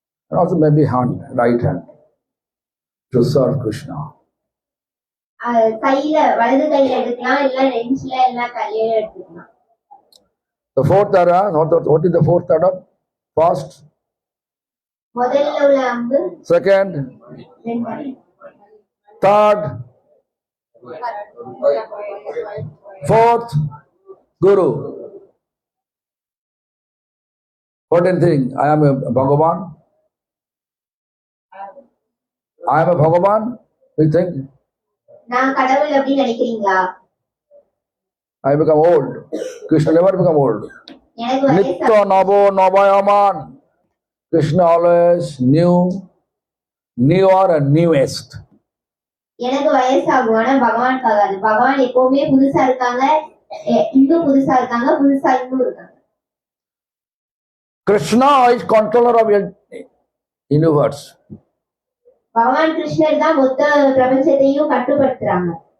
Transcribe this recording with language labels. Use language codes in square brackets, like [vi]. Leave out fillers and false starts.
[en] And also maybe hand, right hand, to serve Krishna. [ta] கையில வலது கையில எடுக்கலாம், இல்ல நெஞ்சில இல்ல கையில எடுத்துக்கலாம். [en] The fourth arrow, what is the fourth arrow? First, [ta] முதல்ல உள்ள அம்பு, [en] second, third, fourth, Guru. What do you think? I am a Bhagavan? I am a Bhagavan? You think? [ta] நான் கடவுள் அப்படின்னு நினைக்கிறீங்களா? [en] I become old. Krishna never become old. [ta] எனக்கு [sa] Nitya Navo Navayaman. [en] Krishna always newer and newest. [ta] எனக்கு வயசாகும், ஆனா பகவானுக்கு ஆகாது. பகவான் எப்பவுமே புதுசா இருக்காங்க, இன்னும் புதுசா இருக்காங்க, புதுசா இன்னும் இருக்காங்க. [en] Krishna is controller of universe. [ta] பகவான் கிருஷ்ணர் தான் மொத்த பிரபஞ்சத்தையும் கட்டுப்படுத்துறாங்க.